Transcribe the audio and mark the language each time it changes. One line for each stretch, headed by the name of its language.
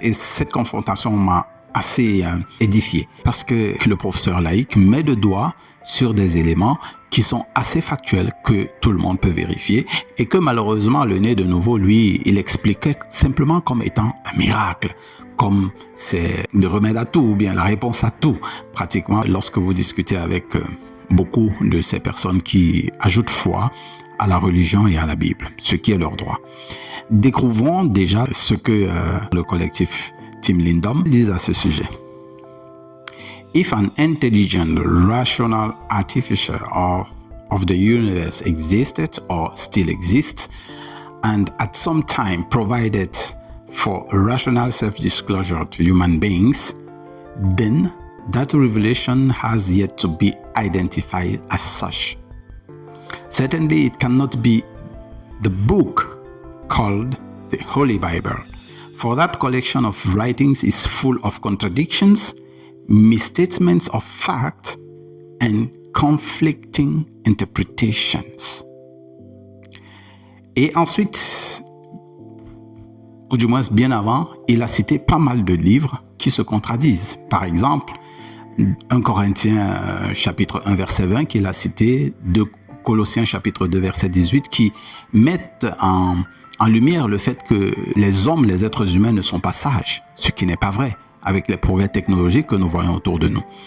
French: Et cette confrontation m'a assez édifié parce que le professeur laïque met le doigt sur des éléments qui sont assez factuels que tout le monde peut vérifier et que malheureusement le né de nouveau, lui, il expliquait simplement comme étant un miracle, comme c'est le remède à tout ou bien la réponse à tout. Pratiquement, lorsque vous discutez avec beaucoup de ces personnes qui ajoutent foi à la religion et à la Bible, ce qui est leur droit. Découvrons déjà ce que le collectif Tim Lindom dit à ce sujet.
English: If an intelligent, rational artificer of the universe existed or still exists, and at some time provided for rational self-disclosure to human beings, then that revelation has yet to be identified as such. Certainly, it cannot be the book called the Holy Bible, for that collection of writings is full of contradictions, misstatements of fact, and conflicting interpretations.
French: Et ensuite, ou du moins bien avant, il a cité pas mal de livres qui se contradisent. Par exemple, 1 Corinthiens chapitre 1 verset 20 qu'il a cité, 2 Colossiens chapitre 2 verset 18 qui mettent en lumière le fait que les hommes, les êtres humains ne sont pas sages, ce qui n'est pas vrai avec les progrès technologiques que nous voyons autour de nous.